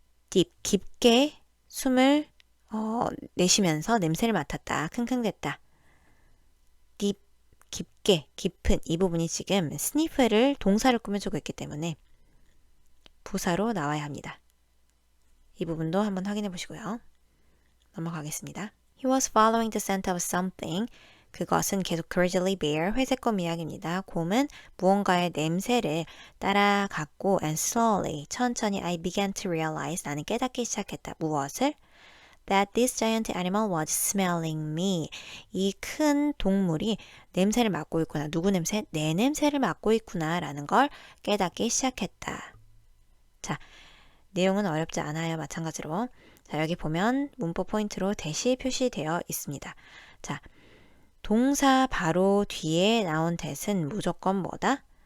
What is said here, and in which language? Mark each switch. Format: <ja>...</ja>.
<ko>deep, 깊게 숨을 내쉬면서 냄새를 맡았다. 킁킁댔다. deep, 깊게, 깊은 이 부분이 지금 sniff를 동사를 꾸며주고 있기 때문에 부사로 나와야 합니다. 이 부분도 한번 확인해 보시고요. 넘어가겠습니다. He</ko> <en>He was following the scent of something.</en> <ko>그것은 계속 grizzly bear, 회색곰 이야기입니다. 곰은 무언가의 냄새를 따라갔고</ko> <en>and slowly,</en> <ko>천천히</ko> <en>I began to realize,</en> <ko>나는 깨닫기 시작했다. 무엇을?</ko> <en>That this giant animal was smelling me.</en> <ko>이 큰 동물이 냄새를 맡고 있구나. 누구 냄새? 내 냄새를 맡고 있구나 라는 걸 깨닫기 시작했다. 자, 내용은 어렵지 않아요. 마찬가지로. 자, 여기 보면 문법 포인트로 대시 표시되어 있습니다. 자, 동사 바로 뒤에 나온 that은 무조건 뭐다?</ko>